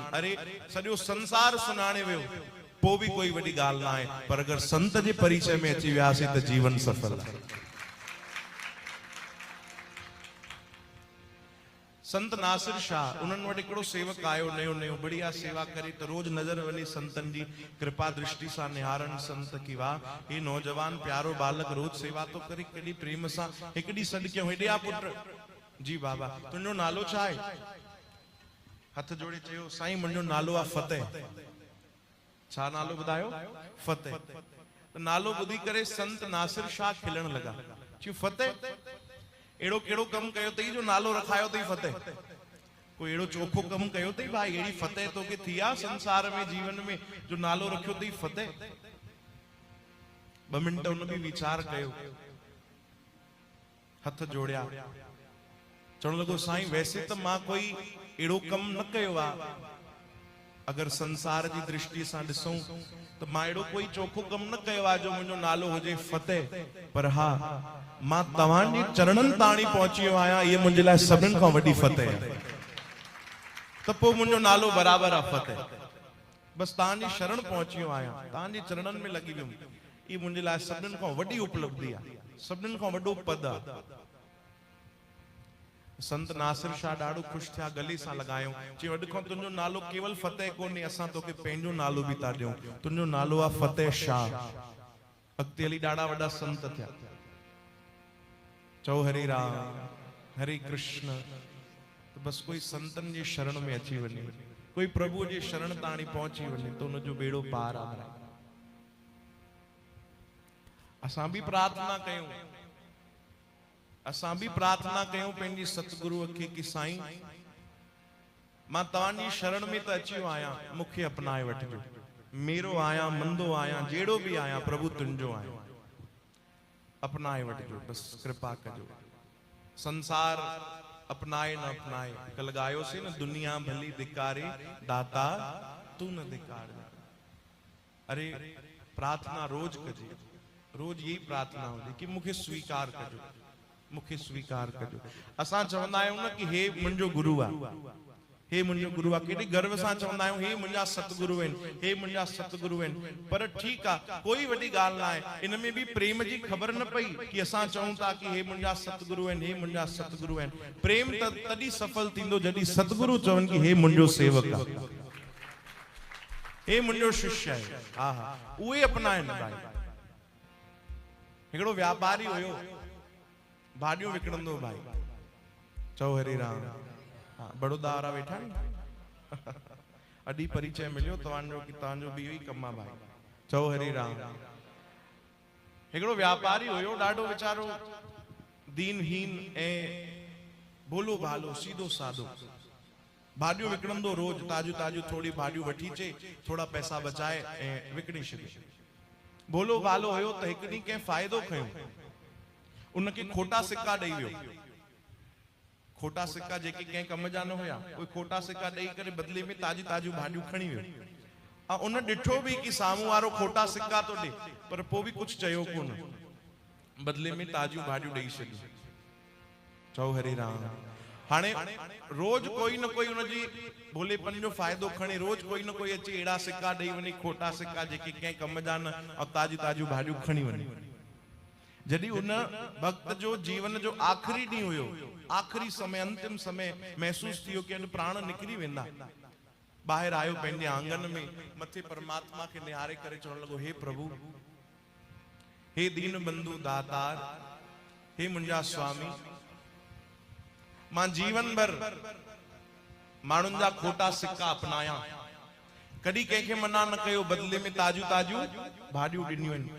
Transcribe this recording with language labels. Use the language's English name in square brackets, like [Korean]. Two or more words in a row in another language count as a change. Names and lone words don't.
[Sindhi] अरे सॼो संसार सुञाणे वियो पोइ भी कोई वॾी ॻाल्हि न आहे, पर अगर संत जे परिचय में अची वियासीं त जीवन सफल आहे। संत नासिर शाह, उन्हनि वटि हिकिड़ो सेवक आयो नयो नयो, बढ़िया सेवा करे। त रोज नज़र वञी संतन जी कृपा दृष्टि सां निहारनि संत की वाह हे नौजवान प्यारो बालक रोज सेवा तो करे। कॾहिं प्रेम सां हिकु ॾींहुं सॾु कयूं, हेॾे आ पुट। जी बाबा तुंहिंजो नालो छा आहे? हथ जोड़े चयो साईं मुंहिंजो नालो आहे फतेह। छा नालो ॿुधायो? फतेह। त नालो ॿुधी करे संत नासिर शाह खिलण लॻा। चयो फतेह, एड़ो केड़ो कम कयो तई जो नालो रखायो तई फतेह? कोई एड़ो चोखो कम कयो तई भाई, एड़ी फतेह तोखे थी आ संसार में जीवन में जो नालो रखियो तई फतेह? 2 मिंट उन बि वीचार कयो, हथ जोड़िया, चवण लॻो साईं वैसे त मां कोई एड़ो कम न कयो आ, अगर संसार जी दृष्टि सां ॾिसूं त मां एड़ो कोई चोखो कम न कयो आ जो मुंहिंजो नालो हुजे फतेह। पर हा मां तव्हांजे चरणनि ताणी पहुची वियो आहियां, इहे मुंहिंजे लाइ सभिनि खां वॾी फतेह आहे। त पोइ मुंहिंजो नालो बराबरि आहे फतेह। बस तव्हांजी शरण पहुची वियो आहियां, तव्हांजे चरणनि में लॻी वियुमि, इहा मुंहिंजे लाइ सभिनि खां वॾी उपलब्धि आहे, सभिनि खां वॾो पद आहे। संत नासिर शाह ॾाढो ख़ुशि थिया, गले सां लॻायो, चयो अॼु खां तुंहिंजो नालो केवल फतेह कोन्हे, असां तोखे पंहिंजो नालो बि था ॾियूं, तुंहिंजो नालो आहे फतेह शाह। अॻिते हली ॾाढा वॾा संत थिया। चओ हरे राम हरे कृष्ण। तो बस कोई संतन जी शरण में अची वञे, कोई प्रभु जी शरण ताणी पहुची वञे तो उनजो बेड़ो पार आहे। असां भी प्रार्थना कयूं, असां भी प्रार्थना कयूं पंहिंजी सतगुरुअ खे कि साईं मां तव्हांजी शरण में त अची वियो आहियां, मूंखे अपनाए वठिजो। मेरो आहियां, मंदो आहियां, जहिड़ो बि आहियां, प्रभु तुंहिंजो आहियां, अपनाए वठिजो, बस कृपा कजो। संसार अपनाए न अपनाए, कल गायोसीं न, दुनिया भली धिकारे दाता तू न धिकार। अरे प्रार्थना रोज कजे, रोज यही प्रार्थना हुजे कि मूंखे स्वीकार कजो, मूंखे स्वीकार कजो। असां चवंदा आहियूं न कि हे मुंहिंजो गुरु आहे, हे मुंहिंजो गुरु आहे, केॾी गर्व सां चवंदा आहियूं हे मुंहिंजा सतगुरु आहिनि, हे मुंहिंजा सतगुरु आहिनि। पर ठीकु आहे, कोई वॾी ॻाल्हि न आहे, इन में बि प्रेम जी ख़बर न पई कि असां चऊं था कि हे मुंहिंजा सतगुरु आहिनि, हे मुंहिंजा सतगुरु आहिनि। प्रेम त तॾहिं सफल थींदो जॾहिं सतगुरु चवनि कि हे मुंहिंजो सेवक आहे, हे मुंहिंजो शिष्य आहे। हा हा उहे अपनाइनि भाई। हिकिड़ो व्यापारी हुयो, भाॼियूं विकिणंदो भाई। चओ हरे राम। हाँ, बड़ौदा वारा वेठा आहिनि। अॼु परिचय मिलियो तव्हांजो कि तव्हांजो बि इहो ई कमु आहे भाई। चओ हरे राम। हिकिड़ो व्यापारी हुयो, ॾाढो वीचारो दीनहीन ऐं भोलो भालो सीधो साधो, भाॼियूं विकिणंदो रोज, ताजू ताजू थोड़ी भाॼियूं वठी अचे, थोड़ा पैसा बचाए ऐं विकिणी छॾे। भोलो भालो हुयो त हिकु ॾींहुं कंहिं फ़ाइदो खयो, उनखे खोटा सिक्का ॾेई वियो। खोटा सिक्का जेके कंहिं कम जा न हुया, उहे खोटा सिक्का ॾेई करे बदले में ताजी ताजियूं भाॼियूं खणी वियो। ऐं उन ॾिठो बि कि साम्हूं वारो खोटा सिक्का तो ॾे, पर पोइ बि कुझु चयो कोन, बदले में ताजियूं भाॼियूं ॾेई छॾियूं। चओ हरे राम। हाणे रोज कोई न कोई उनजी भोलेपन जो फ़ाइदो खणे, रोज कोई न कोई अची अहिड़ा सिक्का ॾेई वञे, खोटा सिक्का जेके कंहिं कम जा न, ऐं ताजी ताजियूं भाॼियूं खणी वञे। जॾहिं उन भक्त जो जीवन जो आख़िरी ॾींहुं हुयो, आख़िरी समय, अंतिम समय महसूस थियो कि अॼु प्राण निकिरी वेंदा, ॿाहिरि आयो पंहिंजे आंगन में, मथे परमात्मा खे निहारे करे चवण लॻो, हे प्रभु, हे दीन बंधु दातार, हे मुंहिंजा स्वामी, मां जीवन भर माण्हुनि जा खोटा सिक्का अपनाया, कॾहिं कंहिंखे मना न कयो, बदले में ताजू ताजू भाॼियूं ॾिनियूं आहिनि।